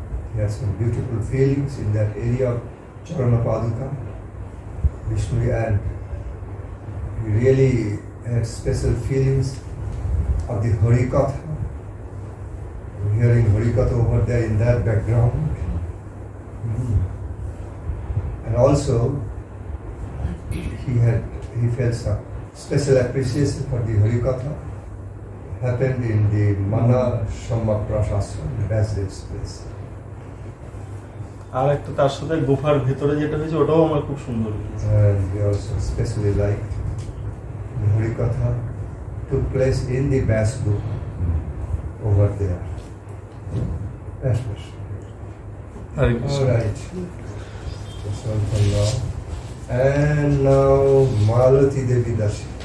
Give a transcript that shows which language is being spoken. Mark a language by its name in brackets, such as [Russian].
[English] He had some beautiful feelings in that area of Charana Paduka, Vishnu, and he really had special feelings of the Harikatha, hearing Harikatha over there in that background. And also, he felt some special appreciation for the Harikatha happened in the Mana Shamma Prashasana, the Basdeev's place. [Bangla] আর একটা তার সাথে গুফার ভেতরে যেটা হয়েছে ওটাও আমার খুব সুন্দর লেগেছে। [English] And we also especially liked the Harikatha took place in the Bas Gufa over there. That's much. All right. That's all for now. And now Malati Devi Dasi